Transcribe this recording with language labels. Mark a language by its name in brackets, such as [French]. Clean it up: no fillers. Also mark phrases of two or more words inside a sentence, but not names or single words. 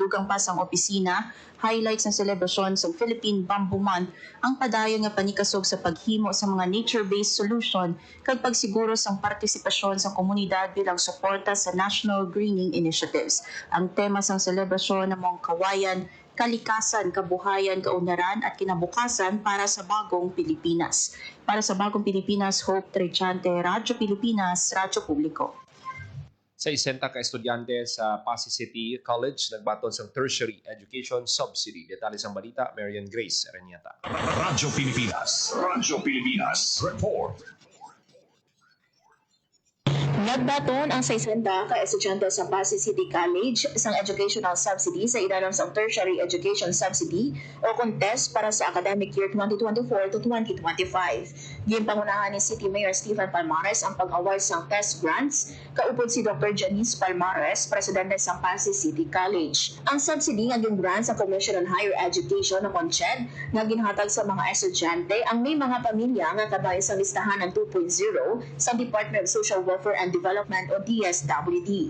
[Hiligaynon] Dugang pa sang opisina, highlights ng selebrasyon sa Philippine Bamboo Month ang padayon nga panikasog sa paghimo sa mga [English] nature-based solution [Hiligaynon] kag pagsiguro sang partisipasyon sa komunidad bilang suporta sa National Greening Initiatives. Ang tema sang selebrasyon namong kawayan, [Filipino] kalikasan, kabuhayan, kaunlaran at kinabukasan para sa bagong Pilipinas. Para sa bagong Pilipinas, Hope Torrechante, Radyo Pilipinas, Radyo Publiko. [Hiligaynon] Sa 60 ka estudyante sa Pasig City College, nagbaton sa [English] tertiary education subsidy. [Hiligaynon] Detalye sang balita, Marian Grace Areniata. Radyo Pilipinas. Radyo Pilipinas. Report. Nagbaton ang 60 ka estudyante sa Pasig City College isang [English] educational subsidy [Hiligaynon] sa ilalim sa [English] tertiary education subsidy [Hiligaynon] o contest para sa [English] academic year [Hiligaynon] 2024 to 2025. Ginpangunahan ni City Mayor Stephen Palmares ang pag-award sa test grants, kaupod si Dr. Janice Palmares, presidente sa Pasig City College. Ang subsidy nga grant sa Commission on Higher Education o CONCHED nga ginhatag sa mga estudyante ang may mga pamilya nga kabayo sa listahan ng 2.0 sa Department of Social Welfare and Development o DSWD.